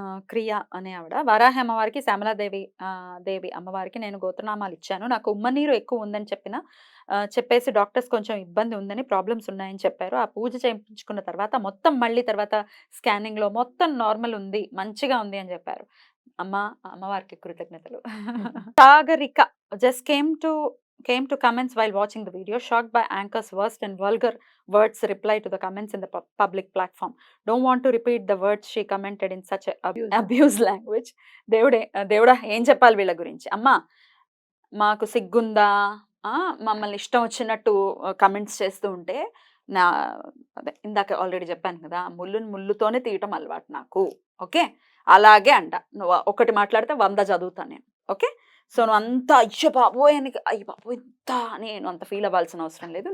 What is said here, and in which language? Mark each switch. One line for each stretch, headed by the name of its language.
Telugu: క్రియ అనే ఆవిడ వారాహి అమ్మవారికి శ్యామలాదేవి దేవి అమ్మవారికి నేను గోత్రనామాలు ఇచ్చాను. నాకు ఉమ్మనీరు ఎక్కువ ఉందని చెప్పేసి డాక్టర్స్ కొంచెం ఇబ్బంది ఉందని, ప్రాబ్లమ్స్ ఉన్నాయని చెప్పారు. ఆ పూజ చేయించుకున్న తర్వాత మొత్తం మళ్ళీ తర్వాత స్కానింగ్‌లో మొత్తం నార్మల్ ఉంది, మంచిగా ఉంది అని చెప్పారు. అమ్మవారికి కృతజ్ఞతలు.
English: Sagarika just came to comments while watching the video, shocked by anchor's worst and vulgar words reply to the comments in the public platform. Don't want to repeat the words she commented in such a abuse language.
Telugu: దేవుడా ఏం చెప్పాలి వీళ్ళ గురించి? అమ్మా మాకు సిగ్గుందా? మమ్మల్ని ఇష్టం వచ్చినట్టు కమెంట్స్ చేస్తూ ఉంటే అదే ఇందాక ఆల్రెడీ చెప్పాను కదా, ముళ్ళుతోనే తీయటం అలవాటు నాకు. ఓకే, అలాగే అంట. నువ్వు ఒకటి మాట్లాడితే 100 చదువుతాను నేను. ఓకే, సో నువ్వు అంత అయ్యో బాబోయ్ ఇంత నేను అంత ఫీల్ అవ్వాల్సిన అవసరం లేదు.